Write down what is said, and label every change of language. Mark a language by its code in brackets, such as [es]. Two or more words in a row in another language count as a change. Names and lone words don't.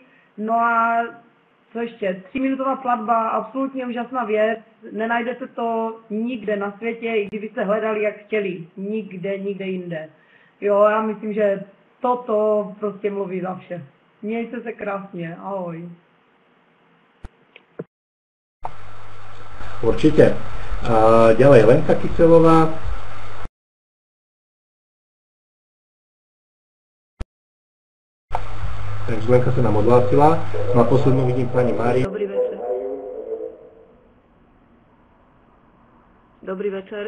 [cs] No a co ještě, 3-minutová platba, absolutně úžasná věc, nenajdete to nikde na světě, i kdybyste hledali, jak chtěli, nikde jinde. Jo, já myslím, že toto prostě mluví za vše. Mějte se krásně, ahoj. [sk] Určite. A ďalej Lenka Kyselová. Takže Lenka sa nám odhlásila. No a poslednú vidím pani Máriu. Dobrý večer. Dobrý večer.